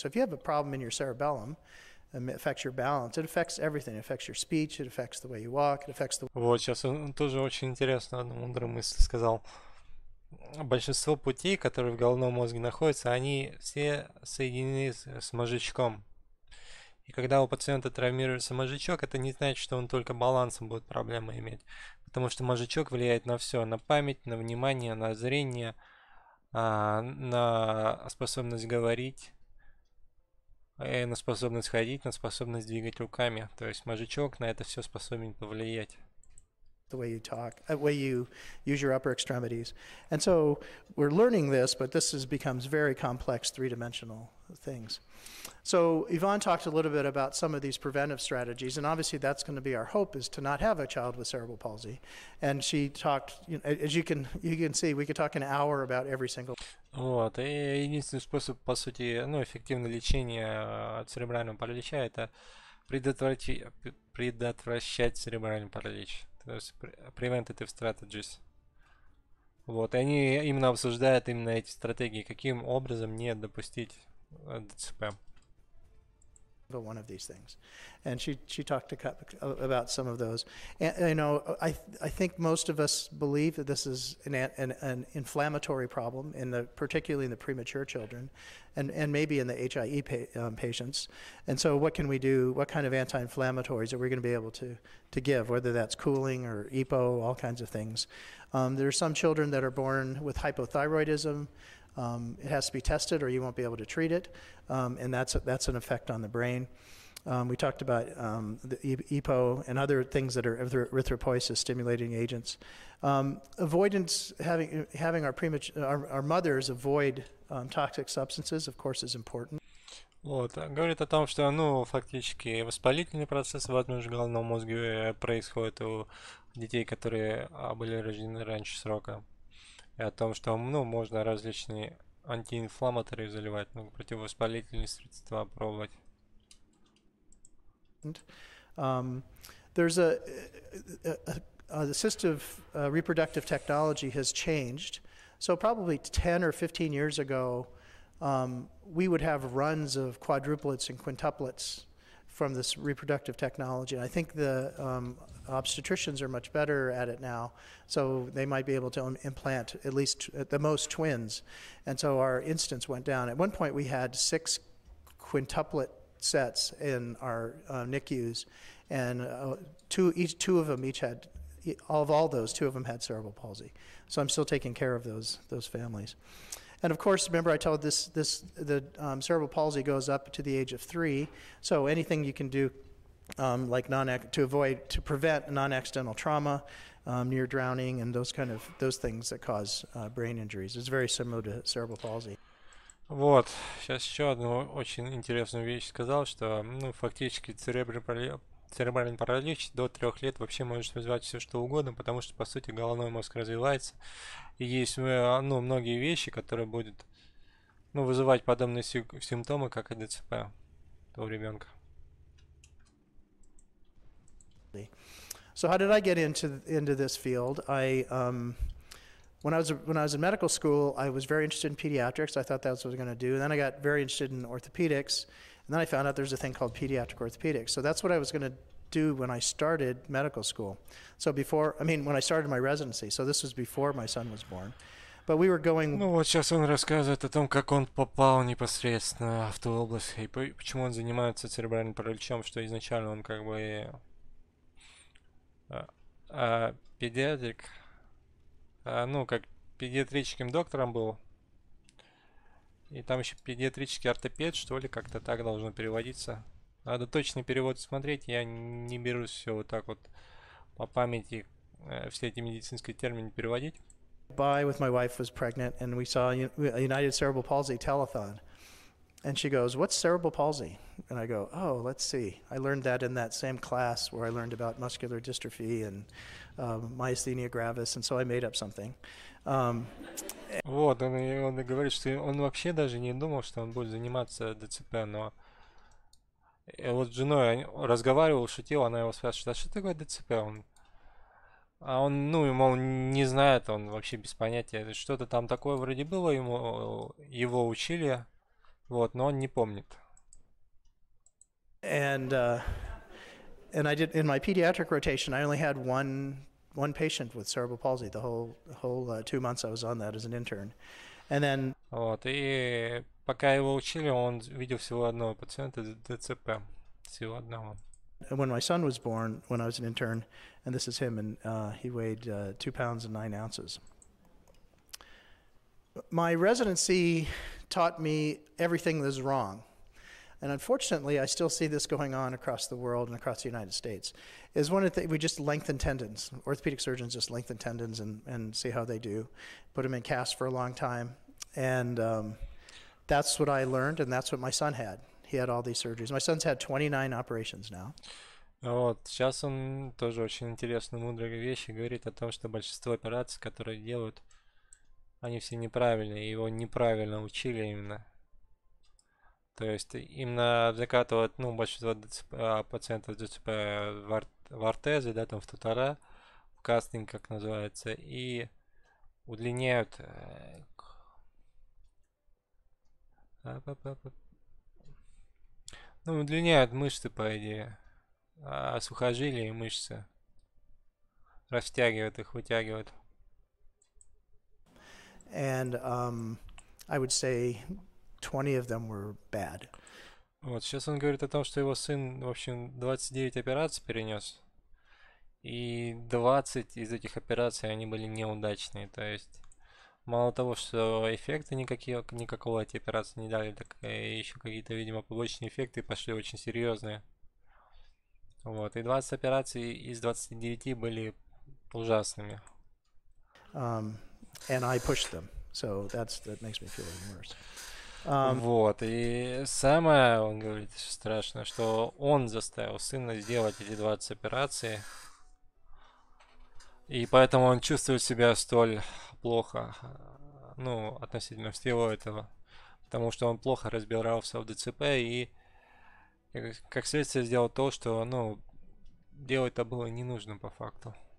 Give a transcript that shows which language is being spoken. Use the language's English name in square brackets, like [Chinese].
[English] So if you have a problem in your cerebellum, it affects your balance, it affects everything. It affects your speech, it affects the way you walk, it affects the... [Russian] Вот, сейчас он тоже очень интересно, одну мудрую мысль сказал. Большинство путей, которые в головном мозге находятся, они все соединены с мозжечком. И когда у пациента травмируется мозжечок, это не значит, что он только балансом будет проблемы иметь. Потому что мозжечок влияет на все. На память, на внимание, на зрение, на способность говорить, на способность ходить, на способность двигать руками. То есть мозжечок на это все способен повлиять. [English] The way you talk, the way you use your upper extremities. And so we're learning this, but becomes very complex three-dimensional things. So Yvonne talked a little bit about some of these preventive strategies, and obviously that's going to be our hope, is to not have a child with cerebral palsy. And she talked, as you can see, we could talk an hour about every single. [Russian] Вот, и единственный способ, по сути, эффективное лечение церебрального паралича — это предотвращать церебральный паралич. То есть [English] preventative strategies. [Russian] Вот, и они именно обсуждают именно эти стратегии, каким образом не допустить ДЦП. [English] One of these things, and she talked about some of those. And I think most of us believe that this is an inflammatory problem particularly in the premature children, and maybe in the HIE patients. And so, what can we do? What kind of anti-inflammatories are we going to be able to give? Whether that's cooling or EPO, all kinds of things. There are some children that are born with hypothyroidism. It has to be tested, or you won't be able to treat it, and that's an effect on the brain. We talked about the EPO and other things that are erythropoiesis stimulating agents. Avoidance, having our mothers avoid toxic substances, of course, is important. [Russian] Вот, говорит о том, что, фактически воспалительный процесс в головном мозге происходит у детей, которые были рождены раньше срока. и о том, что, ну, можно различные антиинфламаторы заливать, ну, противовоспалительные средства пробовать. [English] Um, there's the assistive reproductive technology has changed. So probably 10 or 15 years ago, we would have runs of quadruplets and quintuplets from this reproductive technology. And I think the obstetricians are much better at it now, so they might be able to implant at least at the most twins. And so our incidence went down. At one point we had 6 quintuplet sets in our NICUs, and two of them each had, of all those, 2 of them had cerebral palsy. So I'm still taking care of those families. And of course, remember I told the cerebral palsy goes up to the age of 3. So anything you can do, like to prevent non-accidental trauma, near drowning, and those things that cause brain injuries, is very similar to cerebral palsy. [Russian] Вот, сейчас еще одну очень интересную вещь сказал, что, ну, фактически церебральный паралич до 3 лет вообще может вызывать все что угодно, потому что, по сути, головной мозг развивается. И есть, ну, многие вещи, которые будут, ну, вызывать подобные симптомы, как и ДЦП у ребенка. [English] So how did I get into this field? When I was in medical school, I was very interested in pediatrics. I thought that's what I was going to do. And then I got very interested in orthopedics, and then I found out there's a thing called pediatric orthopedics. So that's what I was going to do when I started medical school. So when I started my residency. So this was before my son was born. But we were going... [Russian] Ну вот сейчас он рассказывает о том, как он попал непосредственно в ту область, и почему он занимается церебральным параличом, что изначально он как бы педиатрик, ну, как педиатрическим доктором был. И там еще педиатрический ортопед, что ли, как-то так должно переводиться. Надо точный перевод смотреть, я не берусь все вот так вот по памяти все эти медицинские термины переводить. [English] With my wife was pregnant, and we saw a United Cerebral Palsy telethon. And she goes, "What's cerebral palsy?" And I go, "Oh, let's see. I learned that in that same class where I learned about muscular dystrophy and myasthenia gravis, and so I made up something." [Russian] Вот, он и говорит, что он вообще даже не думал, что он будет заниматься ДЦП, но вот с женой разговаривал, шутил, она его спрашивает, а что такое ДЦП? Он, ну, мол, не знает, он вообще без понятия. Что-то там такое вроде было, его учили, вот, но он не помнит. [English] And I did, in my pediatric rotation, I only had one patient with cerebral palsy the whole 2 months I was on that as an intern. And then... [Russian] Вот, и пока его учили, он видел всего одного пациента ДЦП, всего одного. [English] When my son was born, when I was an intern, and this is him, and he weighed 2 pounds and 9 ounces. My residency taught me everything that's wrong. And unfortunately, I still see this going on across the world and across the United States. Is one of the things, we just lengthen tendons. Orthopedic surgeons just lengthen tendons and see how they do. Put them in casts for a long time. And that's what I learned, and that's what my son had. He had all these surgeries. My son's had 29 operations now. [Russian] Вот, сейчас он тоже очень интересную, мудрые вещи говорит о том, что большинство операций, которые делают, они все неправильные, его неправильно учили именно. То есть именно закатывают, ну, большинство пациентов ДЦП в ортезы, да, там в тутора, в кастинг, как называется, и удлиняют ну, удлиняют мышцы, по идее, сухожилия и мышцы, растягивают их, вытягивают. [English] And I would say 20 of them were bad. [Russian] Вот, сейчас он говорит о том, что его сын, в общем, 29 операций перенес, и 20 из этих операций, они были неудачные, то есть мало того, что эффекты никакого эти операции не дали, так и еще какие-то, видимо, побочные эффекты пошли очень серьезные. Вот, и 20 операций из 29 были ужасными. [English] And I pushed them, so that makes me feel even worse. [Russian] Вот, и самое, он говорит, страшное, что он заставил сына сделать эти 20 операций, и поэтому он чувствует себя столь плохо, ну, относительно всего этого, потому что он плохо разбирался в ДЦП и, как следствие, сделал то, что, ну, делать-то было не нужно по факту.